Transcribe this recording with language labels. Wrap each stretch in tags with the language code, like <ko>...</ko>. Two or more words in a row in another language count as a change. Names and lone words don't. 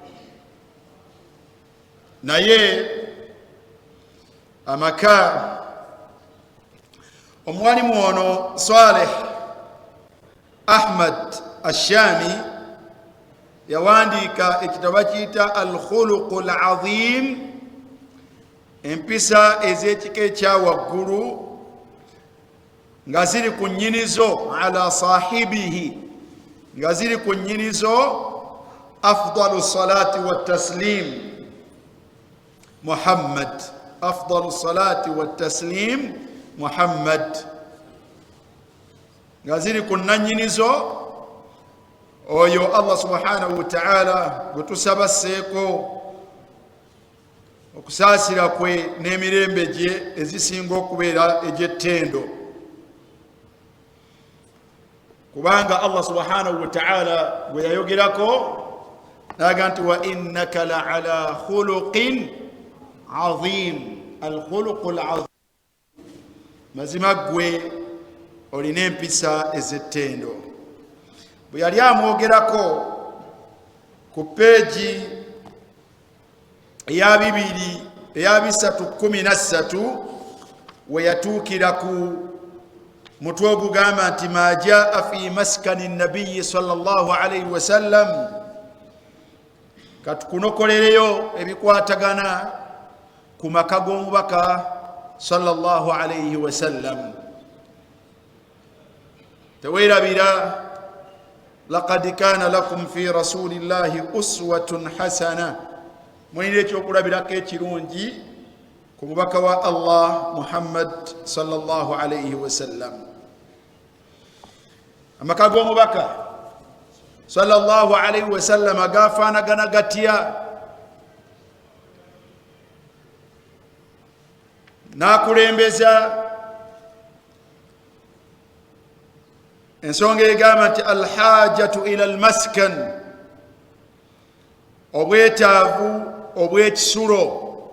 <lg>Naye amaka, omwalimu ono Saleh Ahmad Ashami yawandiika ekitabo kiyita Al-Khuluqu Al-Azim, empisa ez'ekika ekya waggulu nga ziri ku nnyinizo</lg> <ar>على صاحبه,</ar> <lg>nga ziri ku nnyinizo</lg> <ar>أفضل الصلاة والتسليم</ar> <lg>Muhammad,</lg> <ar>أفضل الصلاة والتسليم</ar> <lg>Muhammad, nga ziri ku nannyinizo oyo</lg> <ar>الله سبحانه وتعالى</ar> <lg>gwe tusabasseeko okusaasira kwe n'emirembe gye ezisinga okubeera egy'ettendo. Kubanga</lg> <ar>الله سبحانه وتعالى</ar> <lg>gwe yayogerako naga nti</lg> <ar>وإنك لعلى خلق عظيم، الخلق العظيم,</ar> <lg>mazima gwe olina empisa ez'ettendo. Bwe yali amwogerako ku peegi eya 313 we yatuukira ku mutwe ogugamba nti</lg> <ar>ما جاء في مسكن النبي صلى الله عليه وسلم.</ar> <lg>Katukunokolereyo ebikwatagana ku maka g'omubaka</lg> <ar>صلى الله عليه وسلم. Teweerabira لقد كان لكم في رسول الله أسوة حسنة,</ar> <lg>mulina ekyokulabirako ekirungi ku mubaka wa Allah Muhammad</lg> <ar>صلى الله عليه وسلم.</ar> <lg>Amaka g'omubaka</lg> <ar>صلى الله عليه وسلم</ar> <lg>agafaanagana gatya? N'akulembeza ensonga egamba nti</lg> <ar>الحاجة إلى المسكن,</ar> <lg>obwetaavu obw'ekisulo.</lg>